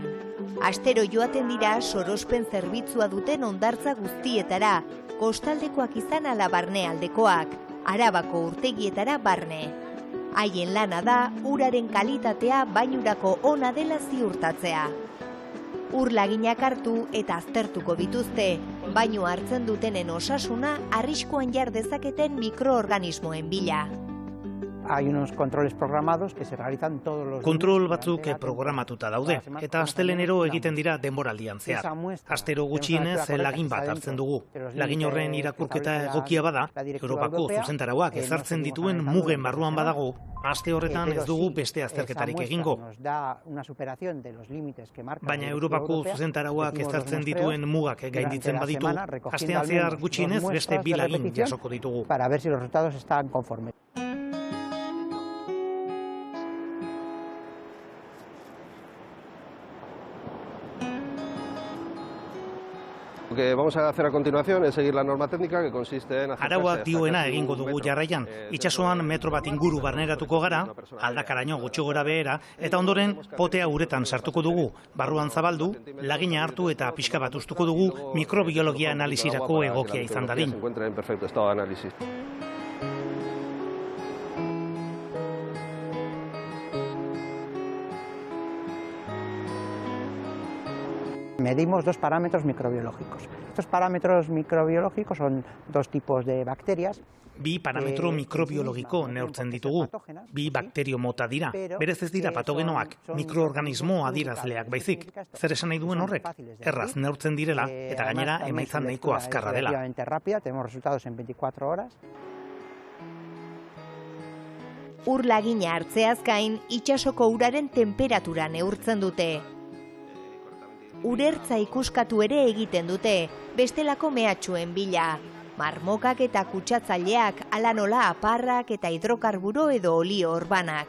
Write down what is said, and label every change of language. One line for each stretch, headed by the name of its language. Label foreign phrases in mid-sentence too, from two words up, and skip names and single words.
Basque: Astero joaten dira sorospen zerbitzua duten hondartza guztietara, kostaldekoak izan ala barnealdekoak, Arabako urtegietara barne. Haien lana da uraren kalitatea bainurako ona dela ziurtatzea. Ur laginak hartu eta aztertuko dituzte, bainu hartzen dutenen osasuna arriskuan jar dezaketen mikroorganismoen bila.
Spanish: Hay unos controles programados que se realizan todos los...
Basque: Kontrol batzuk programatuta daude, eta astelenero egiten dira denboraldian zehar. Astero gutxienez lagin bat hartzen dugu. Lagin horren irakurketa egokia bada, Europako zuzentarauak ezartzen dituen mugen barruan badago, aste horretan ez dugu beste azterketarik egingo. Baina Europako zuzentarauak ezartzen dituen mugak gainditzen baditu, astean zehar gutxienez beste 2 lagin jasoko ditugu.
Spanish: Para ver si los resultados están conformes. Lo que vamos a hacer a continuación es seguir la norma técnica que consiste en...
Basque: Arauak dioena egingo dugu jarraian. Itsasoan metro bat inguru barneratuko gara, aldakaraino gutxi gora behera, eta ondoren potea uretan sartuko dugu. Barruan zabaldu, lagina hartu eta pixka bat ustuko dugu mikrobiologia analizirako egokia izan dadin.
Spanish: Se encuentra en perfecto estado de análisis. Medimos 2 parámetros microbiológicos. Estos parámetros microbiológicos son 2 tipos de bacterias.
Basque: 2 parametro mikrobiologiko neurtzen ditugu. 2 bakterio mota dira. Berez ez dira patogenoak, mikroorganismo adierazleak baizik. Zer esan nahi duen horrek? Erraz neurtzen direla eta gainera emaitza nahiko azkarra dela.
Spanish: Tenemos resultados en 24 horas.
Basque: Ur lagina hartzeaz gain, itsasoko uraren temperatura neurtzen dute. Urertza ikuskatu ere egiten dute, bestelako mehatxuen bila. Marmokak eta kutsatzaileak, ala nola aparrak eta hidrokarburo edo olio orbanak.